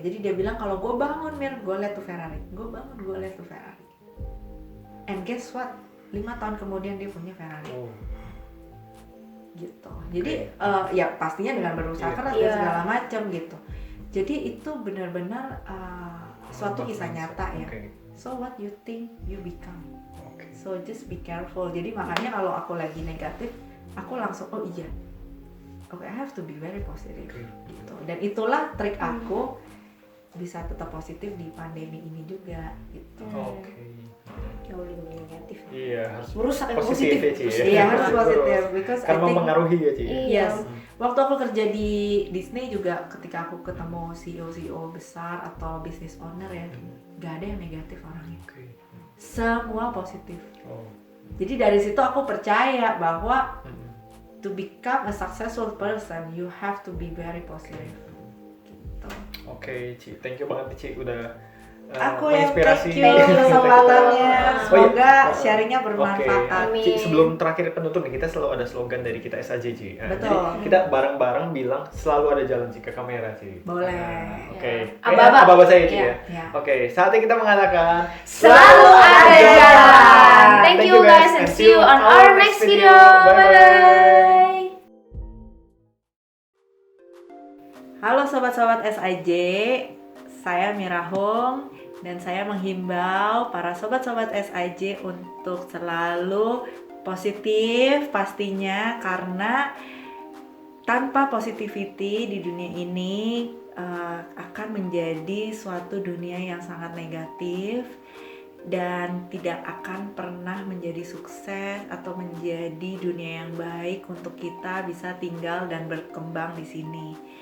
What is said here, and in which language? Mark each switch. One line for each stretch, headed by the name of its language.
Indonesian: Jadi dia bilang kalau gue bangun Mir, gue lihat tuh Ferrari, gue bangun gue lihat tuh Ferrari.
English: And guess what?
Indonesian: 5 tahun kemudian dia punya Ferrari. Gitu. Jadi ya pastinya dengan berusaha keras dan segala macam gitu. Jadi itu benar-benar suatu kisah nyata ya.
English: So what you think you become. So just be careful.
Indonesian: Jadi makanya kalau aku lagi negatif, aku langsung
English: I have to be very positive gitu.
Indonesian: Dan itulah trik aku bisa tetap positif di pandemi ini juga gitu. Jauh lebih negatif. Iya, harus merusak yang positif. Iya, harus positif because karena mempengaruhi ya, Ci.
English: Yes.
Indonesian: Waktu aku kerja di Disney juga, ketika aku ketemu CEO besar atau business owner ya, gak ada yang negatif orangnya. Semua positif. Jadi dari situ aku percaya bahwa
English: to become a successful person, you have to be very positive.
Indonesian: Gitu. Ci, thank you banget Ci udah aku yang menginspirasi thank you kesempatannya. Semoga sharingnya bermanfaat. Ci, sebelum terakhir penutup nih, kita selalu ada slogan dari kita SAJ Ci. Betul. Jadi kita bareng-bareng bilang selalu ada jalan Ci ke kamera Ci. Boleh. Aba-aba saya Ci ya. Saatnya kita mengatakan selalu ada jalan.
English: Thank you guys and see you on our next video. Bye.
Indonesian: Halo sobat-sobat SIJ, saya Mira Hong dan saya menghimbau para sobat-sobat SIJ untuk selalu positif pastinya, karena tanpa positivity di dunia ini akan menjadi suatu dunia yang sangat negatif dan tidak akan pernah menjadi sukses atau menjadi dunia yang baik untuk kita bisa tinggal dan berkembang di sini.